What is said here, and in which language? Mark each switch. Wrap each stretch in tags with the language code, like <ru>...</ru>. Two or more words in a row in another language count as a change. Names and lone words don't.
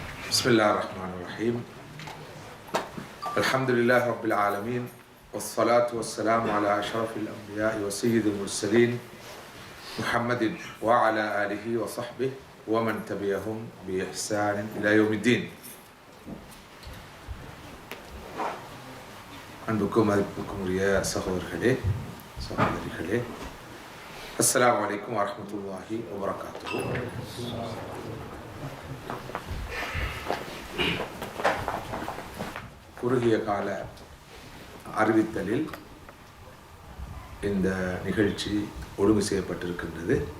<ar>بسم الله الرحمن الرحيم الحمد لله رب العالمين والصلاة والسلام على أشرف الأنبياء وسيد المرسلين محمد وعلى آله وصحبه ومن تبعهم بإحسان إلى يوم الدين.</ar> <ta>அன்புக்கும் மதிப்புக்கும் உரிய சகோதரர்களே சகோதரிகளே,</ta> <ar>السلام عليكم ورحمة الله وبركاته.</ar> <ta>குறுகிய கால அறிவித்தலில் இந்த நிகழ்ச்சி ஒழுங்கு செய்யப்பட்டிருக்கின்றது.</ta>